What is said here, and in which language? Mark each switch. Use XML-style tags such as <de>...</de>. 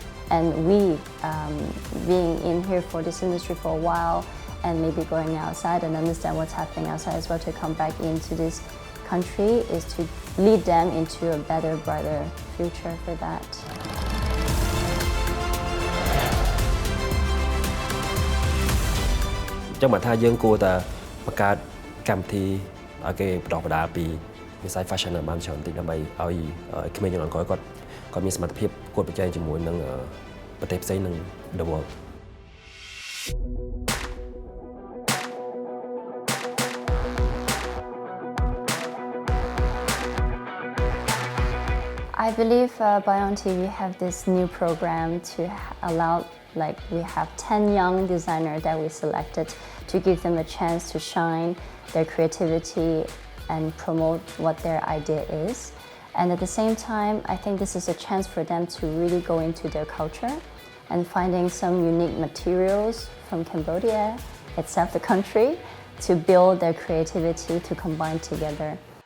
<en>And we, being in here for this industry for a while and maybe going outside and understand what's happening outside as well to come back into this country is to lead them into a better, brighter future for that.</en> <km>ចឹងបើថាយើងគួរតែបង្កើតកម្មវិធីឲ្យគេបន្តបដាពីវិស័យ fashion បានច្រើនតិចដើម្បីឲ្យក្មេងជំនាន់ក្រោយគាត់មានសមត្ថភាពគួតប្រជែងជាមួយនឹង ប្រទេសផ្សេងនឹង</km> <en>the world I believe Bayon TV have this new program to allow, like we have 10 young designers that we selected to give them a chance to shine their creativity and promote what their idea is. And at the same time, I think this is a chance for them to really go into their culture and finding some unique materials from Cambodia itself, the country, to build their creativity to combine together.</en>